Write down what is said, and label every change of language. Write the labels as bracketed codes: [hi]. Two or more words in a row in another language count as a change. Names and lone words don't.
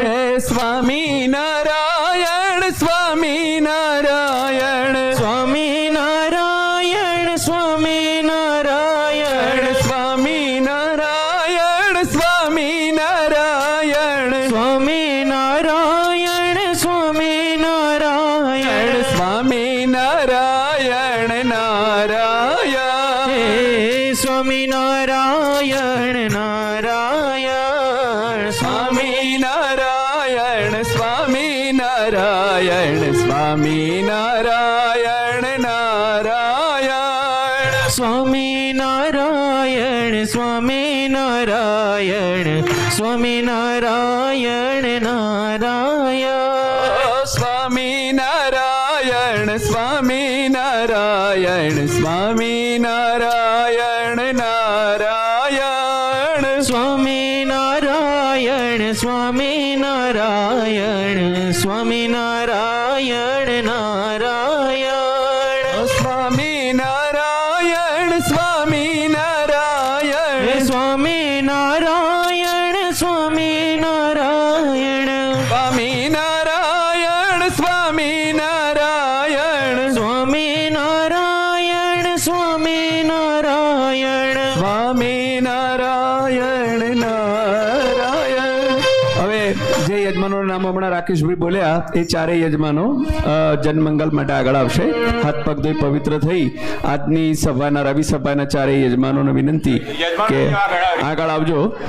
[gu] સ્વામિનારાયણ સ્વામિનારાયણ स्वामी नारायण स्वामी नारायण સ્વામિનારાયણ સ્વામિનારાયણ स्वामी नारायण स्वामी नारायण સ્વામિનારાયણ નારાયણ हे स्वामी नारायण नारायण स्वामी સ્વામિનારાયણ સ્વામિનારાયણ સ્વામિનારાયણ નારાયણ स्वामी नारायण स्वामी नारायण स्वामी नारायण नारायण સ્વામિનારાયણ સ્વામિનારાયણ સ્વામિનારાયણ નારાયણ स्वामी नारायण स्वामी नारायण स्वामी नारायण नारायण સ્વામિનારાયણ સ્વામિનારાયણ स्वामी नारायण स्वामी नारायण સ્વામિનારાયણ સ્વામિનારાયણ स्वामी नारायण स्वामी नारायण સ્વામિનારાયણ નારાયણ. હવે જે યજમાનોનું નામ હમણાં રાકેશભાઈ બોલ્યા એ ચારેય યજમાનો જનમંગલ માટે આગળ આવશે. હાથ પગ ધોઈ પવિત્ર થઈ આજની સભાના રવિ સભાના ચારેય યજમાનોને વિનંતી કે આગળ આવજો.